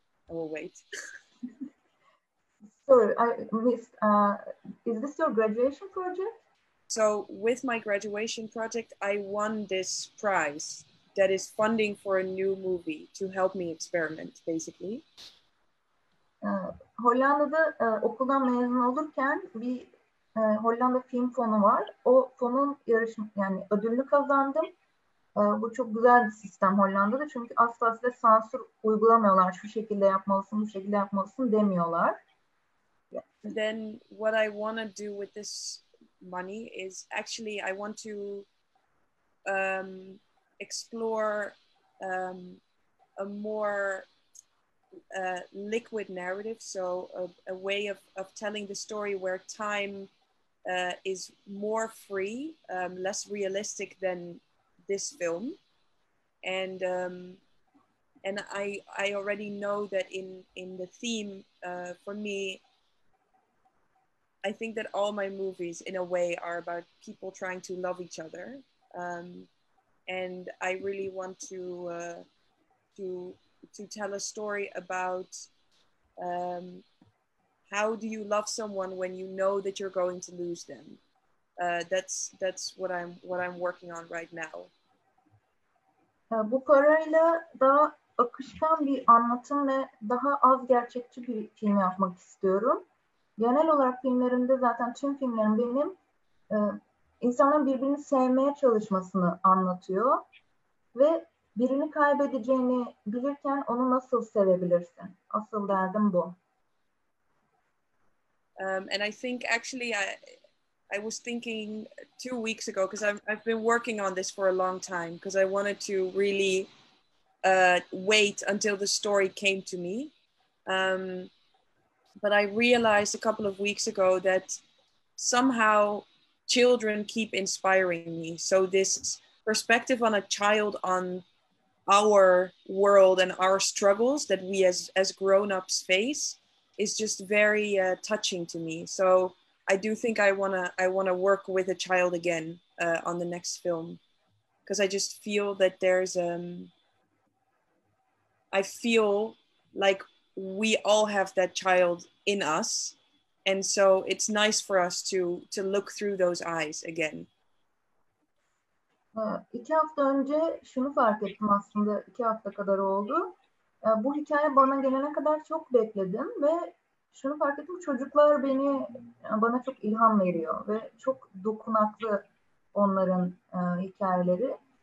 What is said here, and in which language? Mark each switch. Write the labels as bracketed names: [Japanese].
[English] I will wait. Sorry, I missed. Is this your graduation project? So with my graduation project, I won this prize that is funding for a new movie to help me experiment, basically. [Turkish] Hollanda'da okuldan mezun olurken bir Hollanda Film Fonu var. O fonun yani ödülünü kazandım. Bu çok güzel bir sistem Hollanda'da çünkü asla size sansür uygulamıyorlar. Şu şekilde yapmalısın, bu şekilde yapmalısın demiyorlar. [English] Yeah. Then what I want to do with this money is actually I want to explore a more liquid narrative, so a way of telling the story where time is more free, less realistic than this film, and I already know that in the theme for me, I think that all my movies in a way are about people trying to love each other, and I really want to tell a story about how do you love someone when you know that you're going to lose them. That's what I'm working on right now. [Turkish] Bu parayla daha akışkan bir anlatım ve daha az gerçekçi bir film yapmak istiyorum. Genel olarak filmlerimde zaten tüm filmlerim benim insanların birbirini sevmeye çalışmasını anlatıyor ve birini kaybedeceğini bilirken onu nasıl sevebilirsin? Asıl derdim bu. [English] And I think actually I was thinking 2 weeks ago, because I've been working on this for a long time, because I wanted to really wait until the story came to me. But I realized a couple of weeks ago that somehow children keep inspiring me. So this perspective on a child, on our world and our struggles that we as grown-ups face is just very touching to me. So I do think I wanna work with a child again on the next film, because I just feel that there's I feel like we all have that child in us, and so it's nice for us to look through those eyes again. [Turkish] 2 hafta önce şunu fark ettim, aslında 2 hafta kadar oldu. Bu hikaye bana gelene kadar çok bekledim ve şunu fark ettim, çocuklar bana çok ilham veriyor ve çok dokunaklı onların hikayeleri.